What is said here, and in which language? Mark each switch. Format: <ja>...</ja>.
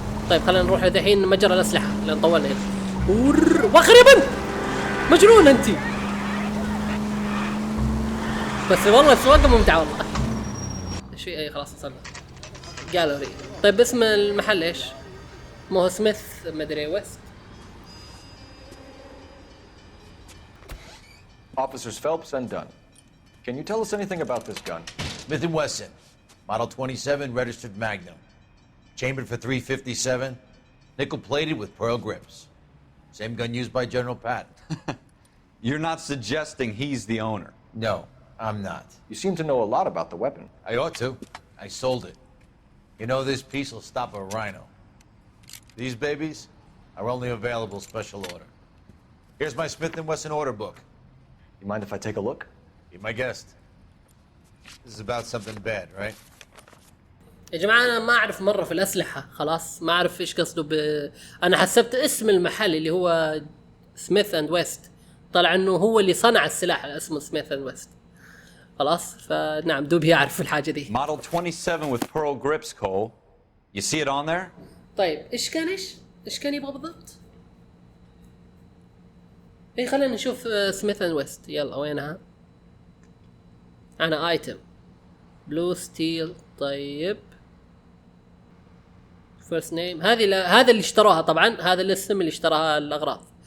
<ar>طيب خلينا نروح الحين متجر الأسلحة لأن طولنا هنا. وخربا مجنون أنت. بس والله السواقة ممتعة والله. شيء خلاص وصلنا. جاليري. طيب اسم المحل ايش؟ مو سميث مدري ويست.</ar> <en>Officers Phelps and Dunn. Can you tell us anything about this gun? Smith & Wesson, Model 27, registered Magnum. Chambered for .357, nickel-plated with pearl grips. Same gun used by General Patton. You're not suggesting he's the owner? No, I'm not. You seem to know a lot about the weapon. I ought to. I sold it. You know, this piece will stop a rhino. These babies are only available special order. Here's my Smith & Wesson order book. You mind if I take a look? Be my guest. This is about something bad, right?</en> <ar>يا جماعة أنا ما أعرف مرة في الأسلحة، خلاص ما أعرف إيش قصده أنا حسبت اسم المحل اللي هو سميث أند ويست، طلع إنه هو اللي صنع السلاح اسمه سميث أند ويست. خلاص فنعم دوب يعرف الحاجة دي.</ar> <en>Model 27 with pearl grips, Cole. You see it on there?</en> <ar>طيب إيش كان يبغى بالضبط؟ إيه خلينا نشوف سميث أند ويست. يلا وينها؟ أنا</ar> <en>Item blue steel.</en> <ar>طيب</ar> <en>first name</en> <ar>هذا اللي اشتروها طبعا، هذا الاسم اللي اشتراها الأغراض.</ar>